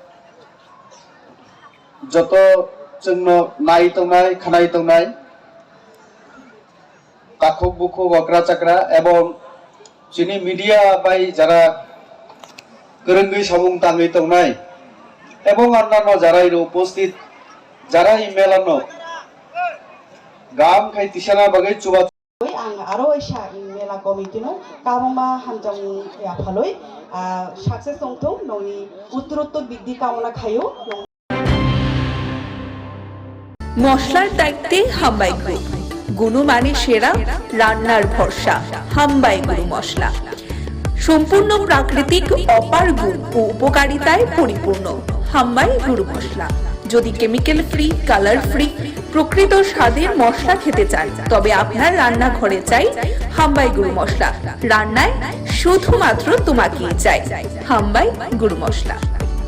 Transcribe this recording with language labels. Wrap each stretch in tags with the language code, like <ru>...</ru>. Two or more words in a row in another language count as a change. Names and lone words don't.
<trp>जत जोंनो नाय तंनाय खानाय तंनाय काखुक बुखुक अग्रा चाक्रा एवं चिनि मीडिया बाय जरा गोरोंगै सामुं ताङै तंनाय एवं अन्नान्य जरा उपस्थित जरा इमेलानो गाम खाय तिसाना बागै चुबा आं आरो ऐसा मेला कमिटिनो काममा हामजों याफालय साक्सेस दंथों नोंनि उत्तरोत्तर बिदि कामना खायो</trp> <bn>মশলার দায়িত্বে হামবাই গ্রুপ গুণমানে সেরা রান্নার ভরসা হামবাই গুরু মশলা সম্পূর্ণ প্রাকৃতিক অপার গুণ ও উপকারিতায় পরিপূর্ণ হামবাই গুরু মশলা যদি</bn> <en>chemical free colour free</en> <bn>প্রকৃত স্বাদের মশলা খেতে চান তবে আপনার রান্নাঘরে চাই হামবাই গুরু মশলা রান্নায় শুধুমাত্র তোমাকেই চাই হামবাই গুরু মশলা।</bn>